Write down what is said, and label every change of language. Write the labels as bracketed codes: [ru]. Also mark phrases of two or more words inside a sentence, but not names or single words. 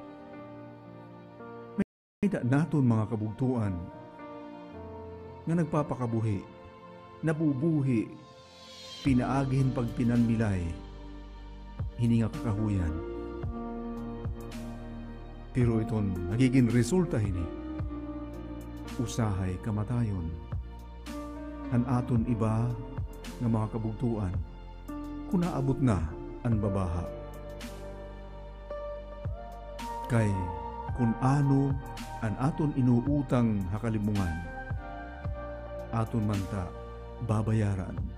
[war] Ida naton mga kabugtuan nga nagpapakabuhi, nabubuhi, pinaagin pag pinanmilay, hini nga kakahuyan. Pero iton nagiging resulta hini, usahay kamatayon. Han aton iba nga mga kabugtuan, kung naabot na ang babaha. Kay kung ano ang aton inuutang hakalimungan, aton man ta babayaran.